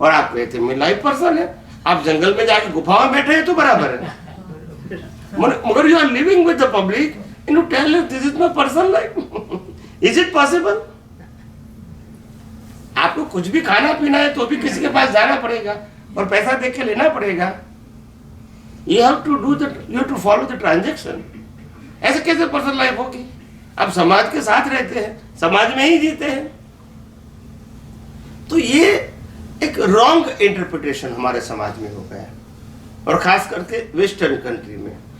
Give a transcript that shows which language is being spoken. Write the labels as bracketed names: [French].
[Hindi] और आप कहते हैं मैं लाइफ पर्सन है, आप जंगल में जाके गुफा में बैठे हैं तो बराबर है, मगर [English] You are living with the public and you tell them this is my personal life. Is it possible? [Hindi] आपको कुछ भी खाना पीना है तो भी किसी के पास जाना पड़ेगा और पैसा दे के लेना पड़ेगा। [English] You have to follow the transaction. [Hindi] ऐसे कैसे पर्सनल लाइफ होगी? आप समाज के साथ रहते हैं, समाज में ही जीते हैं। तो ये एक रॉन्ग इंटरप्रिटेशन हमारे समाज में हो गया, और खास करके वेस्टर्न कंट्री में।